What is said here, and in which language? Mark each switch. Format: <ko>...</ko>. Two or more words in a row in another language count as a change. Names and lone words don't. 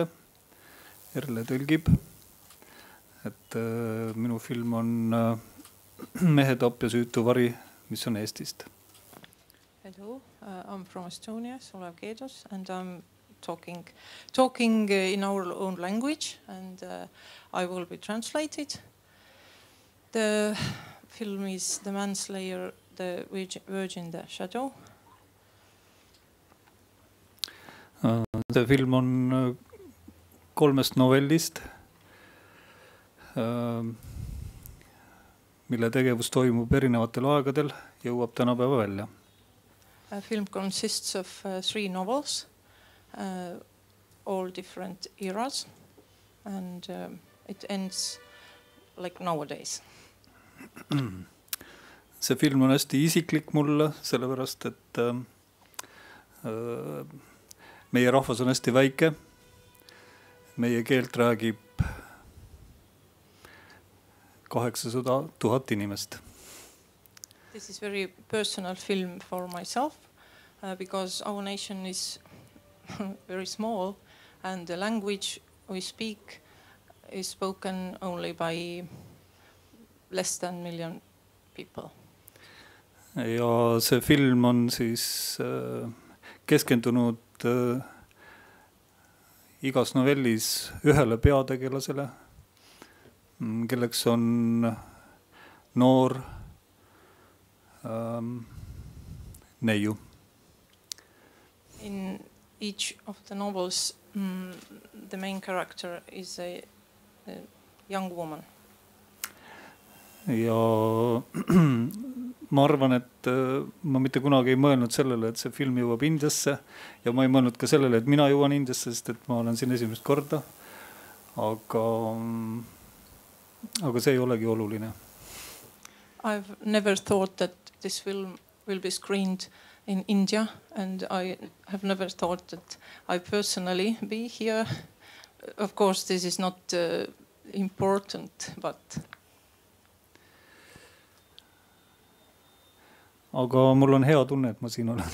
<et>Erle tõlgib. Et minu film on Mehe tapp ja süütu vari, mis on Eestist.</et> <en>Hello, I'm from Estonia, Sulev Keedus, and I'm talking in our own language, and I will be translated. The film is The Manslayer, The Virgin, The Shadow.</en> <et>See film on 3 novellist, mille tegevus toimub erinevatel aegadel, jõuab tänapäeva välja.</et> <en>The film consists of 3 novels, all different eras, and it ends like nowadays.</en> <et>See film on hästi isiklik mulle, sellepärast, et meie rahvas on hästi väike. Meie keelt räägib 800,000 inimest.</et> <en>This is very personal film for myself because our nation is very small and the language we speak is spoken only by less than million people.</en> <et>ja see film on siis keskendunud igas novellis ühele peategelasele, kelleks on noor neiu.</et> <en>In each of the novels, the main character is a young woman.</en> <et>ja ma arvan, et ma mitte kunagi ei mõelnud sellele, et see film jõuab Indiasse ja ma ei mõelnud ka sellele, et mina jõuan Indiasse, sest et ma olen siin esimest korda. Aga see ei olegi oluline.</et> <en>I've never thought that this film will be screened in India, and I have never thought that I personally be here. Of course, this is not important, but</en> <et>aga mul on hea tunne, et ma siin olen.</et>